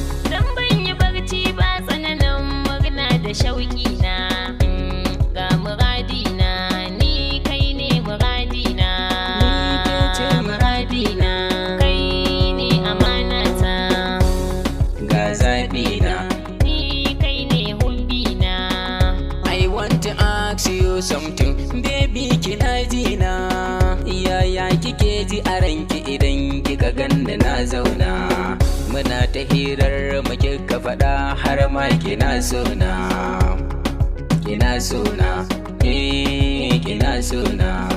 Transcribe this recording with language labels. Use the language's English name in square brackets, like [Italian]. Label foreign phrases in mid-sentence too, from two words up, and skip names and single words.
[Hausa] Dan ban yi barci ba tsananin murna da shauƙina. Mm, ga muradina, ni kai ne muradina. Ni ke ce muradina. Kai ne amanata. Ga zaɓina. Ni kai ne hubbina. [English] I want to ask you something, baby, [Hausa] kina ji na? Yaya kike ji a ranki idan kika ganni na zauna? Muna ta hirar mu kika faɗa har ma kina so na. Kina so na, eh, kina so na.